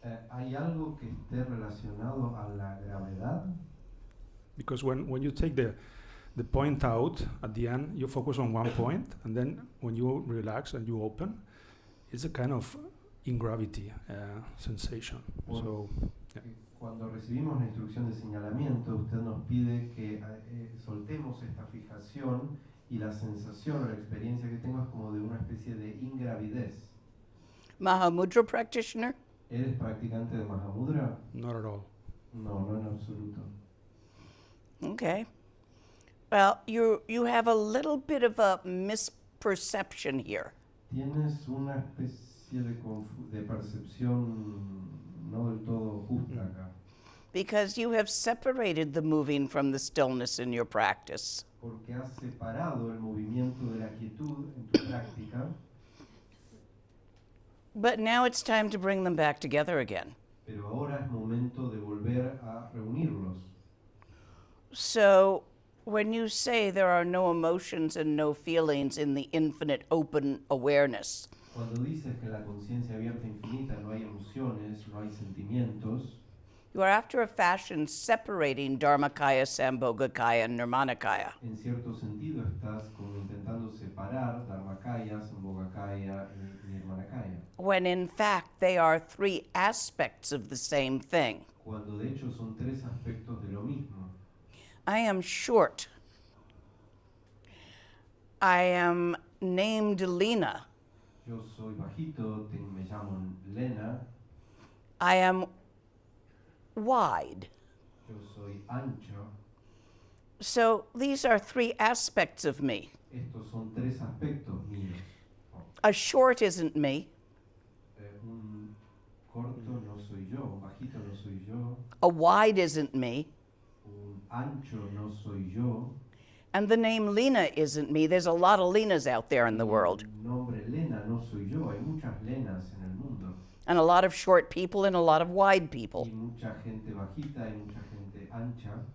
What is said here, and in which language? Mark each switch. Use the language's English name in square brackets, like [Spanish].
[Spanish] ¿Hay algo que esté relacionado a la gravedad? [English] Because when you take the point out at the end, you focus on one point, and then when you relax and you open, it's a kind of ingravity sensation. [Spanish] Bueno. [English] So [Spanish] Cuando recibimos la instrucción de señalamiento, usted nos pide que soltemos esta fijación y la sensación o la experiencia que tengo es como de una especie de ingravidez. [English] Mahamudra practitioner? [Spanish] ¿Eres practicante de Mahamudra? [English] not at all. [Spanish] No, no en absoluto. [English] Okay. Well, you have a little bit of a misperception here. [Spanish] Tienes una especie de percepción no del todo justa acá. [English] Because you have separated the moving from the stillness in your practice. [Spanish] Porque has separado el movimiento de la quietud en tu práctica, [English] But now it's time to bring them back together again. [Spanish] pero ahora es momento de volver a reunirlos. [English] So, when you say there are no emotions and no feelings in the infinite open awareness, [Spanish] Cuando dices que en la conciencia abierta infinita no hay emociones, no hay sentimientos, [English] you are after a fashion separating Dharmakaya, Sambhogakaya, and Nirmanakaya. [Spanish] en cierto sentido estás como intentando separar Dharmakaya, Sambhogakaya y Nirmanakaya, [English] When in fact they are three aspects of the same thing. [Spanish] cuando de hecho son tres aspectos de lo mismo. [English] I am short. I am named Lena. [Spanish] Yo soy bajito, me llamo Lena, [English] I am wide. [Spanish] yo soy ancho. [English] So these are three aspects of me. [Spanish] Estos son tres aspectos míos. [English] A short isn't me. [Spanish] Un corto no soy yo, un bajito no soy yo, [English] A wide isn't me. [Spanish] un ancho no soy yo. [English] And the name Lena isn't me. There's a lot of Lenas out there in the world. [Spanish] El nombre Lena no soy yo, hay muchas Lenas en el mundo. [English] And a lot of short people and a lot of wide [Spanish] Y [English] people. [Spanish] mucha gente bajita y mucha gente ancha.